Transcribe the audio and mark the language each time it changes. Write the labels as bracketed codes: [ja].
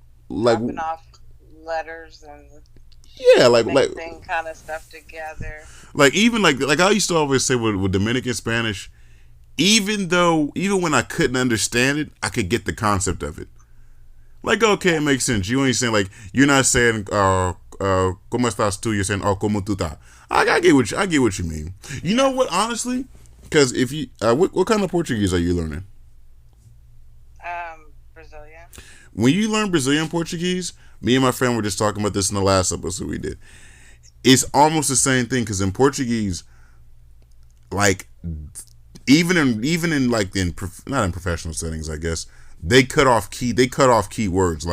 [en] like dropping off letters and mixing kind of stuff together. Like even like I used to always say with Dominican Spanish, even when I couldn't understand it, I could get the concept of it. Like, okay, it makes sense. You ain't saying, like, you're not saying [es] ¿cómo estás tú? [en] You're saying [es] ¿cómo tú estás? [en] I get what you mean. You know what? Honestly, because if you what kind of Portuguese are you learning? Brazilian. When you learn Brazilian Portuguese, me and my friend were just talking about this in the last episode we did. It's almost the same thing because in Portuguese, like even in like not in professional settings, I guess they cut off key words.